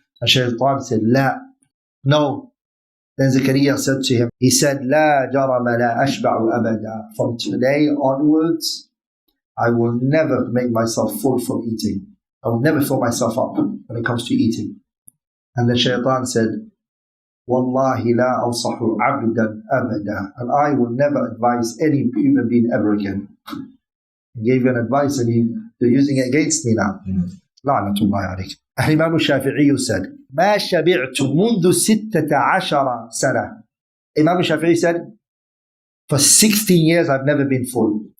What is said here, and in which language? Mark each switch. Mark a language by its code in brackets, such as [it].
[en] And Shayṭān said, La. No. Then Zakaria said to him, he said, [ar] لَا جَرَمَ لَا أَشْبَعُ أَبَدًا. [en] From today onwards, I will never make myself full from eating. I will never fill myself up when it comes to eating. And the Shayṭān said, [ar] وَاللَّهِ لَا أَوْصَحُ عَبْدًا أَبَدًا. [en] And I will never advise any human being ever again. He gave you an advice and you're using it against me now. La'natullahi alayk. And Imam al-Shafi'i said, [ar] مَا شَبِعْتُ مُنْذُ 16 سَنَةً. [en] Imam al-Shafi'i said, for 16 years I've never been full.